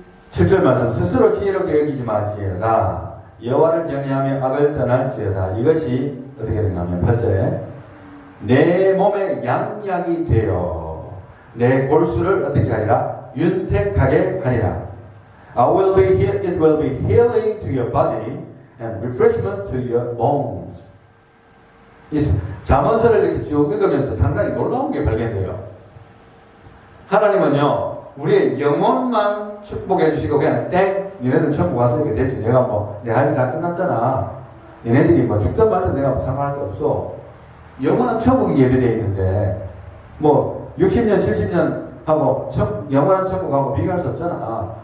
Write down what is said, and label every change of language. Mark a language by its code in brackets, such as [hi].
[ko] 7절 말씀 스스로 지혜롭게 여기지 마지어다. 여호와를 경외하며 악을 떠날지어다. 이것이 어떻게 되냐면 8절에 내 몸에 양약이 되어 내 골수를 어떻게 하리라? 윤택하게 하리라. [en] It will be healing to your body and refreshment to your bones. [ko] 이 잠언서를 이렇게 쭉 읽으면서 상당히 놀라운 게 발견돼요. 하나님은요 우리의 영혼만 축복해 주시고 그냥 땡 니네들 천국 왔으니까 됐지. 내가 뭐, 내 할 일 다 끝났잖아. 니네들이 뭐 죽든 말든 내가 뭐 상관할 게 없어. 영원한 천국이 예비되어 있는데, 뭐, 60년, 70년 하고, 영원한 천국하고 비교할 수 없잖아.